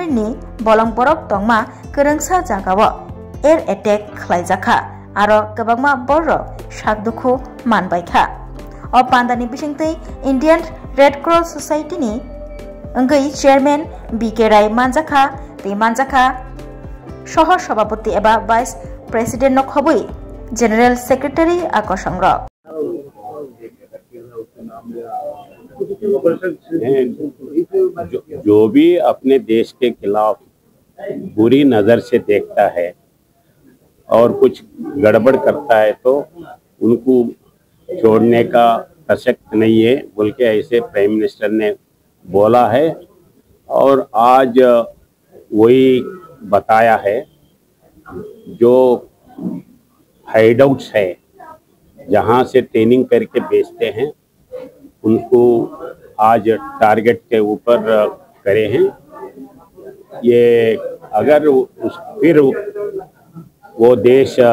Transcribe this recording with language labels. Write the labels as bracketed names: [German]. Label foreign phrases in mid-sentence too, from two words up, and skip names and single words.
[Kok Borok] ni bolong borok tongma kerengsa jagao [English] air attack [Kok Borok] khlaijakha aro gabangma borok sakdukhu manbaikha o pandani bisingtei Indian Red Cross Society ni ngai chairman BK Rai manjakha tei manjakha soho sabapati eba [English] vice president [Kok Borok] no khoboi [English] general secretary [Kok Borok] akosongrok [Hindi] जो भी अपने देश के खिलाफ बुरी नज़र से देखता है और कुछ गड़बड़ करता है तो उनको छोड़ने का प्रसक्त नहीं है बोल के ऐसे [English] prime minister [Hindi] ने बोला है और आज वही बताया है जो हाइडआउट्स है जहाँ से ट्रेनिंग करके बेचते हैं उनको आज टारगेट के ऊपर करे हैं ये अगर फिर वो देश